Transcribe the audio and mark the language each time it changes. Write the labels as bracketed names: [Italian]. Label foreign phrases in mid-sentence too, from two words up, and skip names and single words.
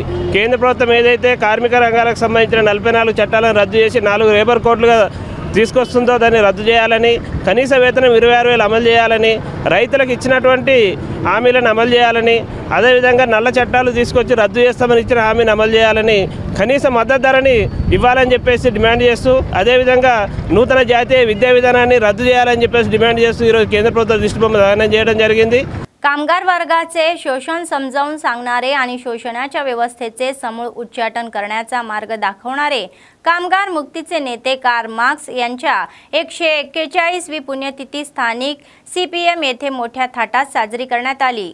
[Telugu] కేంద్ర ప్రభుత్వం ఏదైతే కార్మిక రంగాలకు సంబంధించిన 44 చట్టాలను రద్దు చేసి 4 లేబర్ కోడ్లుగా తీసుకొస్తుందో దాన్ని రద్దు చేయాలని, కనీస వేతనం 26,000 అమలు చేయాలని, రైతులకు ఇచ్చినటువంటి హామీలను అమలు చేయాలని, అదేవిధంగా నల్ల చట్టాలు తీసుకొచ్చి రద్దు చేస్తామని ఇచ్చిన హామీని అమలు చేయాలని, కనీస మద్దతు ధరని ఇవ్వాలని చెప్పేసి డిమాండ్ చేస్తూ, అదేవిధంగా నూతన జాతీయ విద్యా విధానాన్ని రద్దు చేయాలని చెప్పేసి డిమాండ్ చేస్తూ ఈరోజు కేంద్ర ప్రభుత్వ దిష్టిబొమ్మ దానం చేయడం జరిగింది. [Marathi] कामगार वर्गाचे शोषण समजावून सांगणारे आणि शोषणाच्या व्यवस्थेचे समूळ उच्चाटन करण्याचा मार्ग दाखवणारे कामगार मुक्तीचे नेते कार्ल मार्क्स यांच्या 141वी पुण्यतिथी स्थानिक CPM येथे मोठ्या थाटात साजरी करण्यात आली.